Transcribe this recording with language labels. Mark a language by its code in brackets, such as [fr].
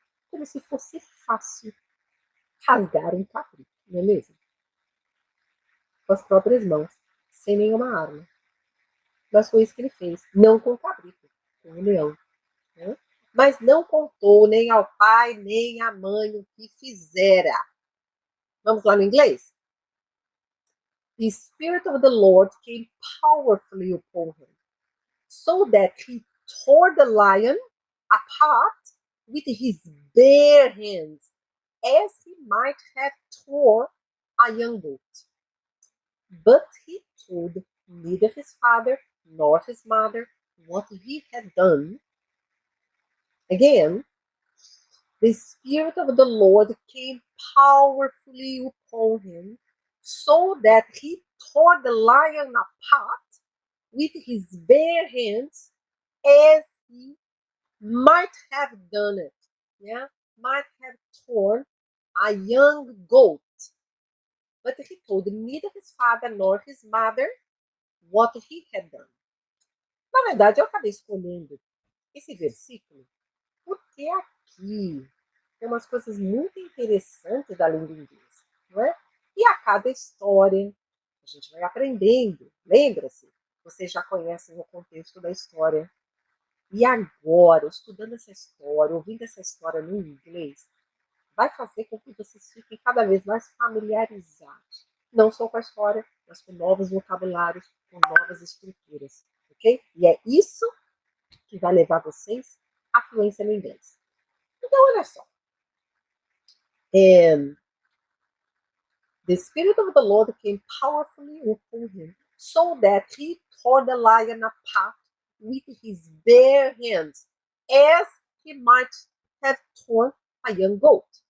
[pt] Como se fosse fácil rasgar um cabrito, não é mesmo? Com as próprias mãos, sem nenhuma arma. Mas foi isso que ele fez, não com o cabrito, com o leão. Né? Mas não contou nem ao pai, nem à mãe o que fizera. Vamos lá no inglês? [en] The Spirit of the Lord came powerfully upon him, so that he tore the lion apart with his bare hands, as he might have torn a young goat. But he told neither his father nor his mother what he had done. Again, the Spirit of the Lord came powerfully upon him, so that he tore the lion apart with his bare hands, as he might have done it. Yeah, might have torn a young goat. But he told neither his father nor his mother what he had done. [pt] Na verdade, eu acabei escolhendo esse versículo porque aqui tem umas coisas muito interessantes da língua inglesa, não é? E a cada história a gente vai aprendendo. Lembra-se? Vocês já conhecem o contexto da história. E agora, estudando essa história, ouvindo essa história no inglês, vai fazer com que vocês fiquem cada vez mais familiarizados. Não só com a história, mas com novos vocabulários, com novas estruturas. Ok? E é isso que vai levar vocês à fluência no inglês. Então, olha só. [en] The Spirit of the Lord came powerfully upon him, so that he tore the lion apart with his bare hands, as he might have torn a young goat.